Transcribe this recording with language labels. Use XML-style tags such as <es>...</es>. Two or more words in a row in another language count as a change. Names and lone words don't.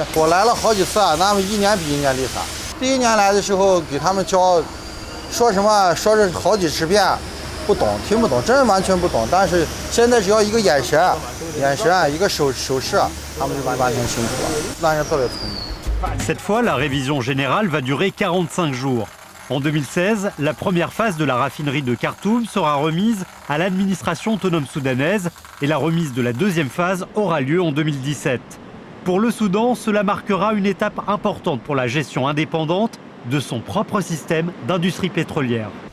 <zh>我来了好几次啊，咱们一年比一年厉害。第一年来的时候给他们教，说什么说是好几十遍，不懂，听不懂，真完全不懂。但是现在只要一个眼神，一个手势，他们就完全清楚了，那人特别聪明。</zh> <fr>Cette fois, la révision générale va durer 45 jours. En 2016, la première phase de la raffinerie de Khartoum sera remise à l'administration autonome soudanaise et la remise de la deuxième phase aura lieu en 2017. Pour le Soudan, cela marquera une étape importante pour la gestion indépendante de son propre système d'industrie pétrolière.</fr>